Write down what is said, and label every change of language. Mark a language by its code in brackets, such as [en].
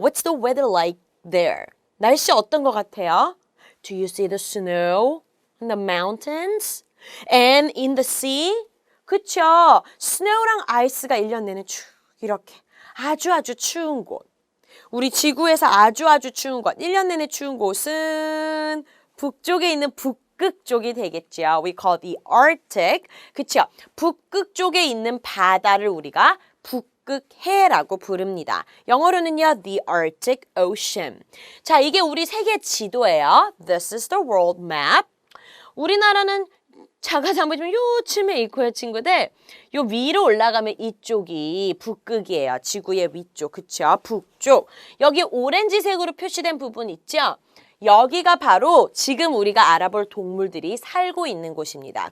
[en] What's the weather like there? [ko] 날씨 어떤 것 같아요? [en] Do you see the snow in the mountains? And in the sea? [ko] 그쵸? 스노우랑 아이스가 1년 내내 쭉 이렇게 아주 추운 곳. 우리 지구에서 아주 추운 곳, 1년 내내 추운 곳은 북쪽에 있는 북극 쪽이 되겠죠. [en] We call the Arctic. [ko] 그쵸? 북극 쪽에 있는 바다를 우리가 북극해라고 부릅니다. 영어로는요, [en] the Arctic Ocean. [ko] 자, 이게 우리 세계 지도예요. [en] This is the world map. [ko] 우리나라는 자가 한번 요쯤에 있고요, 친구들. 요 위로 올라가면 이쪽이 북극이에요. 지구의 위쪽, 그쵸? 북쪽. 여기 오렌지색으로 표시된 부분 있죠? 여기가 바로 지금 우리가 알아볼 동물들이 살고 있는 곳입니다.